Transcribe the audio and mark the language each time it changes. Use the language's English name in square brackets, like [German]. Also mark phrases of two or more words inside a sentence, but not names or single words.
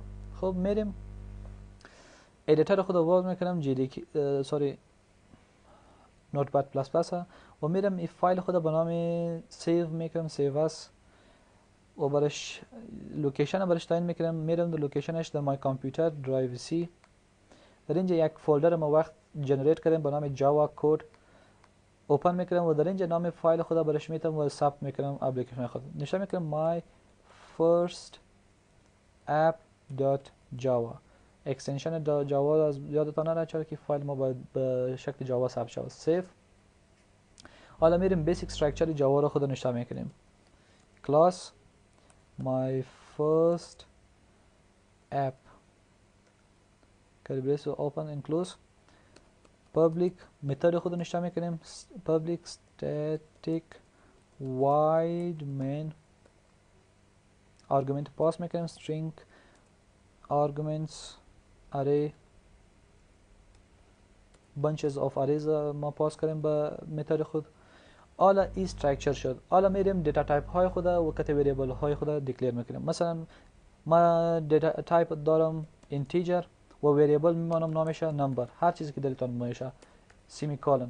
[Persian] خب میریم ادیتر خود رو باز میکنم، نوتپد پلاس پلاس و میرم این فایل خود به نام سیو میکنم، [English] save as, [Persian] و برش لوکیشن برش تعیین میکنم. میرم در لوکیشنش در مای کامپیوتر درایو سی، در اینجا یک فولدر ما وقت جنریت کردیم به نام جاوا کد اوپن میکنم و در اینجا نام فایل خود برش میتم و ثبت میکنم اپلیکیشن خود، نشون میکنم [English] my first app.java. [Persian] اکستنشن جاوا از یادتان نره، چرا که فایل ما باید به شکل جاوا ثبت شود. سیو. حالا میریم بیسیک استراکچر جاوا رو خود نشون میکنیم. [English] کلاس my first app curly brace open and close. [Persian] public متد خود نشون میکنیم [English] public static void main. [Persian] argument پاس میکنیم [English] string arguments array bunches of arrays [Persian] ما پاس کردیم به متد خود. حالا این استراکچر شد. حالا میریم دیتا تایپ های خود و کاتگوریبل های خود دیکلیر میکنیم. مثلا ما دیتا تایپ دارم اینتیجر و وریبل میمانم نامش نمبر، هر چیزی که دلتان میشه سیمی کالن.